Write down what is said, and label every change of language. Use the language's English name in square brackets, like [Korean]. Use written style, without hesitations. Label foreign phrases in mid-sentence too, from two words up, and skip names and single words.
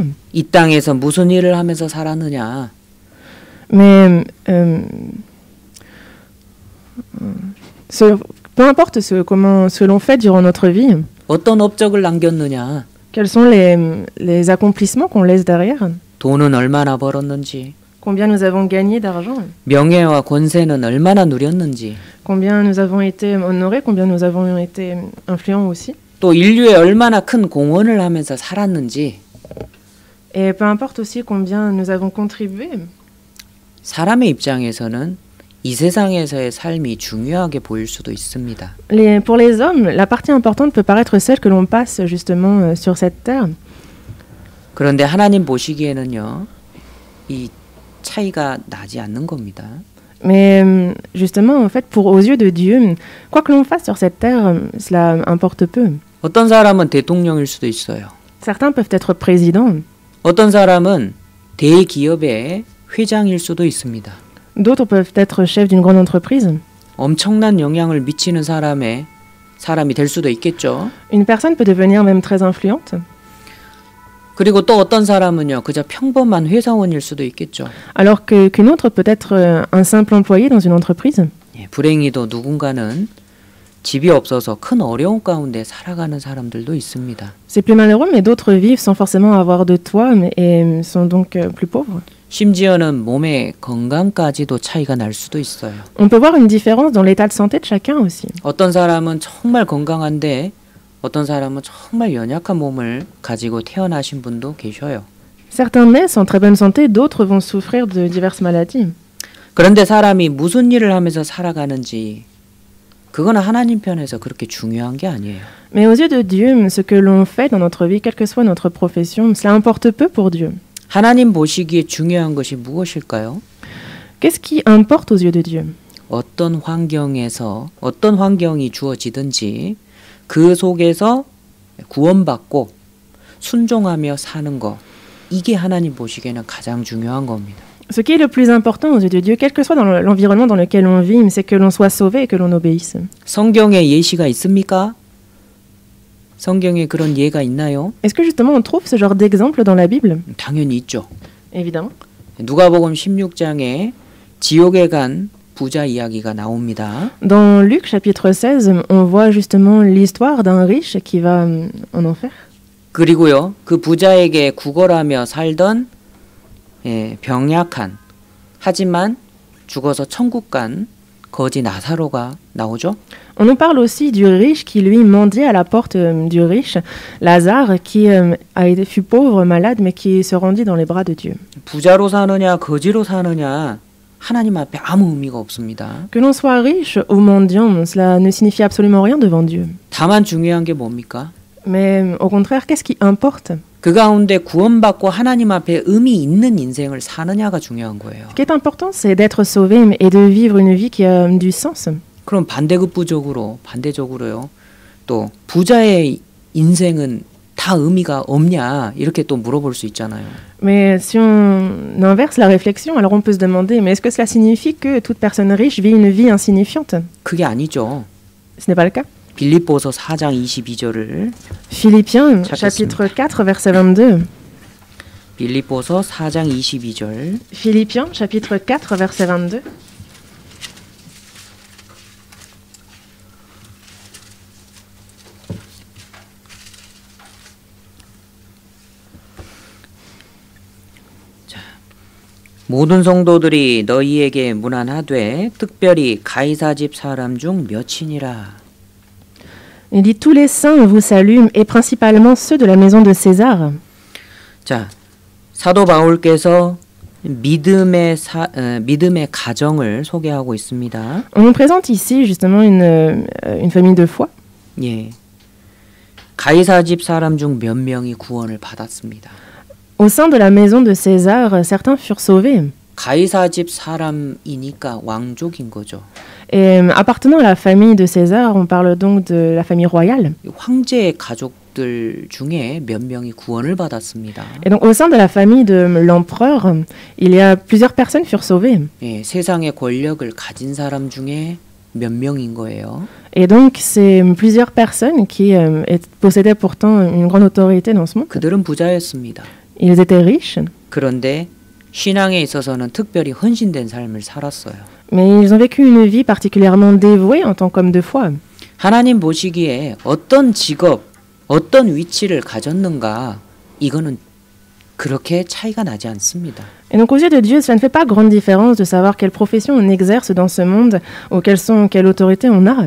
[Korean] 이 땅에서 무슨 일을 하면서 살았느냐? [French] Mais peu importe ce que l'on fait durant notre vie, [Korean] 어떤 업적을 남겼느냐? [French] quels sont les accomplissements qu'on laisse derrière, [Korean] 돈은 얼마나 벌었는지, [French] combien nous avons gagné d'argent, [Korean] 명예와 권세는 얼마나 누렸는지, [French] combien nous avons été honorés, combien nous avons été influents aussi. [Korean] 또 인류에 얼마나 큰 공헌을 하면서 살았는지. [French] Et peu importe aussi combien nous avons contribué. [Korean] 사람의 입장에서는 이 세상에서의 삶이 중요하게 보일 수도 있습니다. [French] Pour les hommes, la partie importante peut paraître celle que l'on passe justement sur cette terre. [Korean] 그런데 하나님 보시기에는요, 이 차이가 나지 않는 겁니다. [French] Mais justement, en fait, aux yeux de Dieu, quoi que l'on fasse sur cette terre, cela importe peu. [Korean] 어떤 사람은 대통령일 수도 있어요. [French] Certains peuvent être présidents. [Korean] 어떤 사람은 대기업의 회장일 수도 있습니다. [French] D'autres peuvent être chefs d'une grande entreprise. [Korean] 엄청난 영향을 미치는 사람이 될 수도 있겠죠. [French] Une personne peut devenir même très influente. [Korean] 그리고 또 어떤 사람은요, 그저 평범한 회사원일 수도 있겠죠. [French] Alors qu'une autre peut être un simple employé dans une entreprise. [Korean] 불행히도 누군가는 집이 없어서 큰 어려움 가운데 살아가는 사람들도 있습니다. [French] C'est plus malheureux, mais d'autres vivent sans forcément avoir de toit et sont donc plus pauvres. [Korean] 심지어는 몸의 건강까지도 차이가 날 수도 있어요. [French] On peut voir une différence dans l'état de santé de chacun aussi. [Korean] 어떤 사람은 정말 건강한데 어떤 사람은 정말 연약한 몸을 가지고 태어나신 분도 계셔요. [French] Certains naissent en très bonne santé, d'autres vont souffrir de diverses maladies. [Korean] 그런데 사람이 무슨 일을 하면서 살아가는지 그거는 하나님 편에서 그렇게 중요한 게 아니에요. [French] Mais aux yeux de Dieu, ce que l'on fait dans notre vie, quelle que soit notre profession, cela importe peu pour Dieu. [Korean] 하나님 보시기에 중요한 것이 무엇일까요? [French] Qu'est-ce qui importe aux yeux de Dieu? [Korean] 어떤 환경에서 어떤 환경이 주어지든지 그 속에서 구원받고 순종하며 사는 거 이게 하나님 보시기에는 가장 중요한 겁니다. [French] Ce qui est le plus important aux yeux de Dieu, quel que soit dans l'environnement dans lequel on vit, c'est que l'on soit sauvé et que l'on obéisse. [Korean] 성경에 예시가 있습니까? 성경에 그런 예가 있나요? [French] Est-ce que justement on trouve ce genre d'exemple dans la Bible? [Korean] 당연히 있죠. [French] Évidemment. [Korean] 누가복음 16장에 지옥에 간 부자 이야기가 나옵니다. [French] Dans Luc chapitre 16, on voit justement l'histoire d'un riche qui va en enfer. [Korean] 그리고요, 그 부자에게 구걸하며 살던 병약한 하지만 죽어서 천국 간 거지 나사로가 나오죠. [French] On nous parle aussi du riche qui lui mendiait à la porte du riche, Lazare, qui fut pauvre, malade, mais qui se rendit dans les bras de Dieu. [Korean] 부자로 사느냐 거지로 사느냐 하나님 앞에 아무 의미가 없습니다. [French] Que l'on soit riche ou mendiant, cela ne signifie absolument rien devant Dieu. [Korean] 다만 중요한 게 뭡니까? [French] Mais au contraire, qu'est-ce qui importe? [Korean] 그 가운데 구원받고 하나님 앞에 의미 있는 인생을 사느냐가 중요한 거예요. [French] Ce qui est important, c'est d'être sauvé et de vivre une vie qui a du sens. [Korean] 그럼 반대적으로요. 또 부자의 인생은 다 의미가 없냐 이렇게 또 물어볼 수 있잖아요. [French] Mais si on inverse la réflexion, alors on peut se demander, mais est-ce que cela signifie que toute personne riche vit une vie insignifiante? [Korean] 그게 아니죠. [French] Ce n'est pas le cas. [Korean] 빌립보서 4장 22절을 [French] Philippiens chapitre 4 verset 22. [Korean] 빌립보서 4장 22절. [French] Philippiens chapitre 4 verset 22. [Korean] 모든 성도들이 너희에게 문안하되 특별히 가이사 집 사람 중 몇이니라. [French] Il dit tous les saints vous saluent et principalement ceux de la maison de César. [Korean] 자, 사도 바울께서 믿음의 가정을 소개하고 있습니다. [French] On nous présente ici justement une famille de foi. [Korean] 예. 가이사 집 사람 중 몇 명이 구원을 받았습니다. [French] Au sein de la maison de César, certains furent sauvés. [Korean] 가이사 집 사람이니까 왕족인 거죠. [French] Et appartenant à la famille de César, on parle donc de la famille royale. [Korean] 황제의 가족들 중에 몇 명이 구원을 받았습니다. [French] Et donc au sein de la famille de l'empereur, il y a plusieurs personnes furent sauvées. [Korean] 예, 세상의 권력을 가진 사람 중에 몇 명인 거예요. [French] Et donc c'est plusieurs personnes qui possédaient pourtant une grande autorité dans ce monde. [Korean] 그들은 부자였습니다. [French] Ils étaient riches. [Korean] 그런데 신앙에 있어서는 특별히 헌신된 삶을 살았어요. [French] Mais ils ont vécu une vie particulièrement dévouée en tant qu'hommes de foi. [Korean] 하나님 보시기에 어떤 직업, 어떤 위치를 가졌는가 이거는 그렇게 차이가 나지 않습니다. [French] Et donc aux yeux de Dieu, cela ne fait pas grande différence de savoir quelle profession on exerce dans ce monde ou quelle autorité on a.